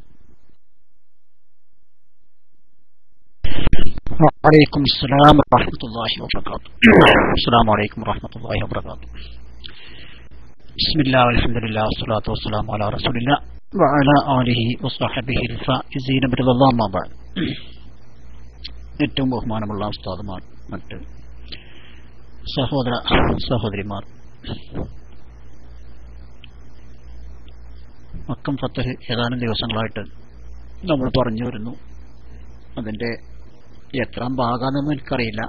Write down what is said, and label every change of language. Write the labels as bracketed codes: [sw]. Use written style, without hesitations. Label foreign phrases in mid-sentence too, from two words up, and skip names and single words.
[ar] وعليكم السلام ورحمة الله وبركاته. السلام عليكم ورحمة الله وبركاته. بسم الله والحمد لله والصلاة والسلام على رسول الله وعلى آله وصحبه الفائزين برضا الله ما بعد. [ml] ഏറ്റവും ബഹുമാനമുള്ള ഉസ്താദുമാർ, മറ്റ് സഹോദര സഹോദരിമാർ, മക്കം ഫത്തഹ് ഏതാനും ദിവസങ്ങളായിട്ട് നമ്മൾ പറഞ്ഞു വരുന്നു. അതിൻ്റെ എത്രാം ഭാഗമാണെന്ന് എനിക്കറിയില്ല.